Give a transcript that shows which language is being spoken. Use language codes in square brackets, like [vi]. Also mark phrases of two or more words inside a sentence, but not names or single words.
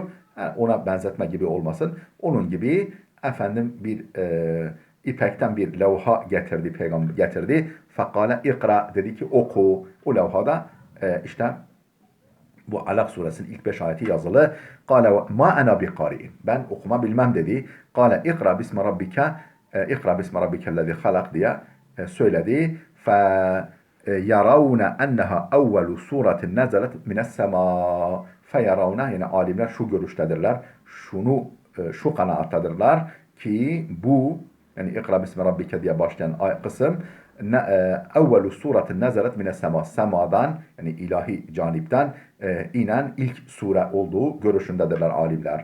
[tr] Yani ona benzetme gibi olmasın. Onun gibi efendim bir ipekten bir levha getirdi, peygamber getirdi. [ar] فقال اقرأ, [tr] dedi ki oku. O levhada işte bu Alak suresinin ilk 5 ayeti yazılı. [ar] قال ما أنا بقارئ. [tr] Ben okuma bilmem dedi. [ar] قال اقرأ باسم ربك، اقرأ باسم ربك الذي خلق [tr] diye söyledi. [ar] فيرون أنها أول سورة نزلت من السماء. فيرون, [tr] yani alimler şu görüştedirler. Şu kanaattadırlar ki bu, yani [ar] اقرأ باسم ربك [tr] diye başlayan kısım [ar] أول سورة نزلت من السماء, [tr] semadan, yani ilahi canipten inen ilk sure olduğu görüşündedirler alimler.